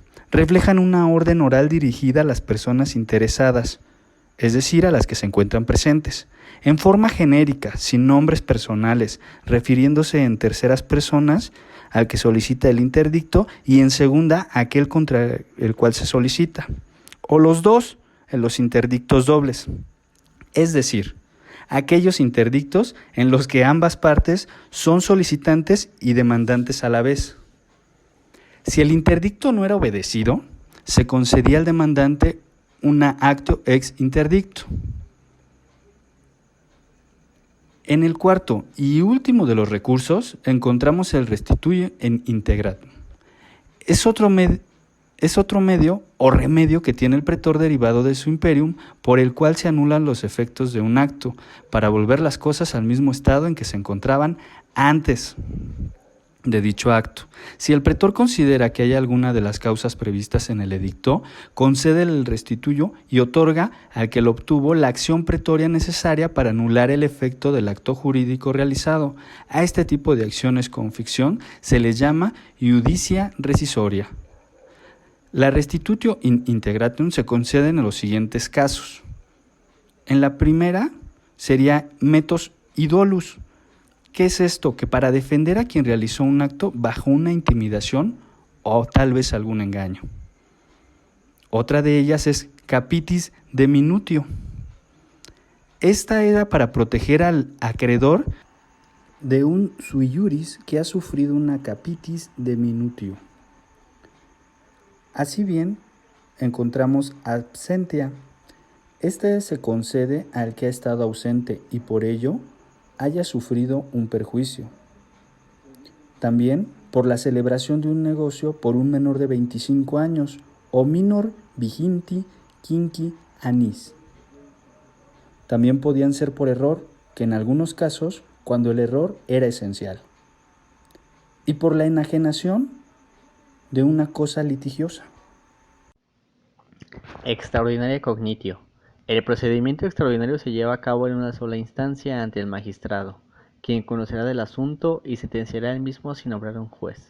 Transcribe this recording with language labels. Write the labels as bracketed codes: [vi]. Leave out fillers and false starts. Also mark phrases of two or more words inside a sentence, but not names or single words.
[es] Reflejan una orden oral dirigida a las personas interesadas, es decir, a las que se encuentran presentes, en forma genérica, sin nombres personales, refiriéndose en terceras personas al que solicita el interdicto y en segunda a aquel contra el cual se solicita, o los dos en los interdictos dobles, es decir, aquellos interdictos en los que ambas partes son solicitantes y demandantes a la vez. Si el interdicto no era obedecido, se concedía al demandante una [la] actio ex interdicto. [es] En el cuarto y último de los recursos encontramos el [la] restituye in integratum. [es] Es otro medio o remedio que tiene el pretor derivado de su imperium, por el cual se anulan los efectos de un acto para volver las cosas al mismo estado en que se encontraban antes de dicho acto. Si el pretor considera que hay alguna de las causas previstas en el edicto, concede el restituyo y otorga al que lo obtuvo la acción pretoria necesaria para anular el efecto del acto jurídico realizado. A este tipo de acciones con ficción se les llama [la] iudicia rescissoria. [es] La [la] restitutio in integratum [es] se concede en los siguientes casos. En la primera sería [la] metos idolus. [es] ¿Qué es esto? Que para defender a quien realizó un acto bajo una intimidación o tal vez algún engaño. Otra de ellas es [la] capitis de minutio. [es] Esta era para proteger al acreedor de un [la] sui iuris [es] que ha sufrido una [la] capitis de minutio. [es] Así bien, encontramos absentia. Este se concede al que ha estado ausente y por ello haya sufrido un perjuicio. También por la celebración de un negocio por un menor de 25 años o [la] minor viginti quinqui annis. [es] También podían ser por error, que en algunos casos, cuando el error era esencial. Y por la enajenación de una cosa litigiosa. [la] Extraordinaria cognitio. [es] El procedimiento extraordinario se lleva a cabo en una sola instancia ante el magistrado, quien conocerá del asunto y sentenciará él mismo sin nombrar a un juez.